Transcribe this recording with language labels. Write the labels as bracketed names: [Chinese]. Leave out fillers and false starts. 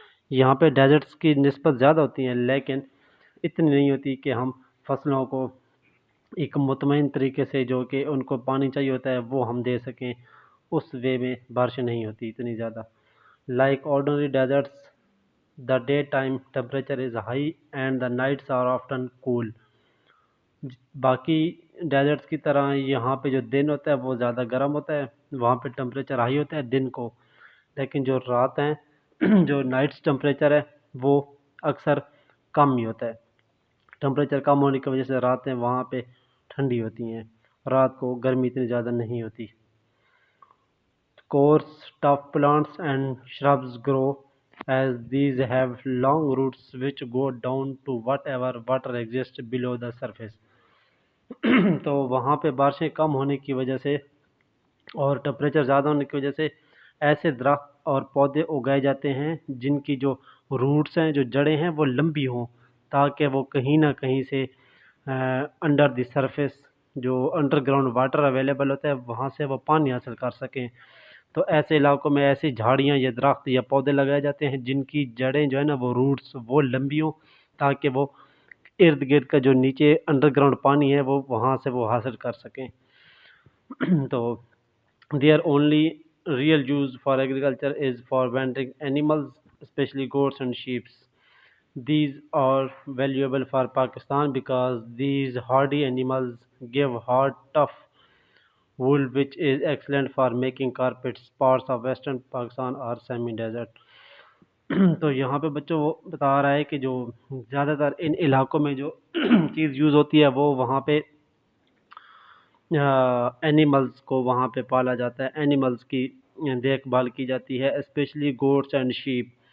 [Urdu] یہاں پہ ڈیزرٹس کی نسبت زیادہ ہوتی ہیں لیکن اتنی نہیں ہوتی کہ ہم فصلوں کو ایک مطمئن طریقے سے جو کہ ان کو پانی چاہیے ہوتا ہے وہ ہم دے سکیں. اس وے میں بارشیں نہیں ہوتی اتنی زیادہ. [English] Like ordinary deserts The daytime temperature is high and the nights are often cool. [Urdu] باقی ڈیزرٹس کی طرح یہاں پہ جو دن ہوتا ہے وہ زیادہ گرم ہوتا ہے، وہاں پہ ٹمپریچر ہائی ہوتا ہے دن کو، لیکن جو رات ہیں جو نائٹس ٹمپریچر ہے وہ اکثر کم ہی ہوتا ہے. ٹمپریچر کم ہونے کی وجہ سے راتیں وہاں پہ ٹھنڈی ہوتی ہیں، رات کو گرمی اتنی زیادہ نہیں ہوتی. [English] Coarse, tough plants and shrubs grow as these have long roots which go down to whatever water exists below the surface. [Urdu] تو وہاں پہ بارشیں کم ہونے کی وجہ سے اور ٹمپریچر زیادہ ہونے کی وجہ سے ایسے درخت اور پودے اگائے جاتے ہیں جن کی جو روٹس ہیں، جو جڑیں ہیں وہ لمبی ہوں، تاکہ وہ کہیں نہ کہیں سے [English] under the surface [Urdu] جو انڈر گراؤنڈ واٹر اویلیبل ہوتا ہے وہاں سے وہ پانی حاصل کر سکیں. تو ایسے علاقوں میں ایسی جھاڑیاں یا درخت یا پودے لگائے جاتے ہیں جن کی جڑیں جو ہے نا وہ روٹس وہ لمبی ہوں، تاکہ وہ ارد گرد کا جو نیچے انڈر گراؤنڈ پانی ہے وہ وہاں سے وہ حاصل کر سکیں. [English] تو their only real use for agriculture is for wandering animals, especially goats and sheep. These are valuable for Pakistan because these hardy animals give hard, tough wool which is excellent for making carpets. Parts of western Pakistan are semi-desert. [Urdu] تو یہاں پہ بچوں وہ بتا رہا ہے کہ جو زیادہ تر ان علاقوں میں جو چیز یوز ہوتی ہے وہ وہاں پہ اینیملز کو وہاں پہ پالا جاتا ہے، اینیملز کی دیکھ بھال کی جاتی ہے، [English] Especially goats and sheep.